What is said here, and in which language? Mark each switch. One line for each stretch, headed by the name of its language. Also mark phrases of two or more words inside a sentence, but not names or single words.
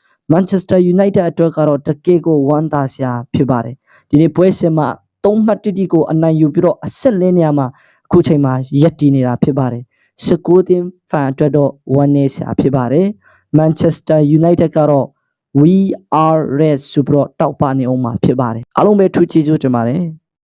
Burmese: Manchester United အတွက်ကတော့တကယ်ကိုဝမ်းသာစရာဖြစ်ပါတယ်ဒီနေ့ပွဲစဉ်မှာ3မှတ်တိတိကိုအနိုင်ယူပြီးတော့အဆက်လေးနေရာမှာအခုချိန်မှာရပ်တည်နေတာဖြစ်ပါတယ်19
English: team fan
Burmese: အတွက်တော့ဝမ်းနည်းစရာဖြစ်ပါတယ် Manchester United ကတော့
English: we are red
Burmese: ဆိုပြီးတော့တောက်ပနေအောင်မှာဖြစ်ပါတယ်အားလုံးပဲထူးကျေးဇူးတင်ပါတယ်